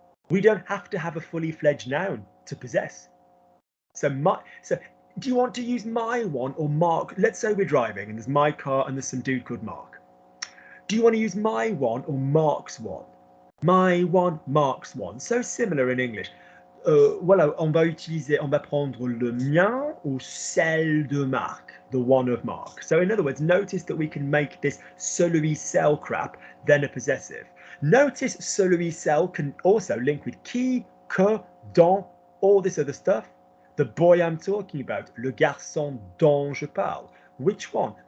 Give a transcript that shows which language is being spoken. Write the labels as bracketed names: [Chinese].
[English] We don't have to have a fully fledged noun to possess. So do you want to use my one or Mark? Let's say we're driving and there's my car and there's some dude called Mark. Do you want to use my one or Mark's one? My one, Mark's one. So similar in English. [French] Voilà, on va prendre le mien ou celle de Marc, [English] the one of Mark. So in other words, notice that we can make this celui celle crap then a possessive. Notice celui celle can also link with qui, que, dont, all this other stuff. The boy I'm talking about, [French] le garçon dont je parle. [English] Which one?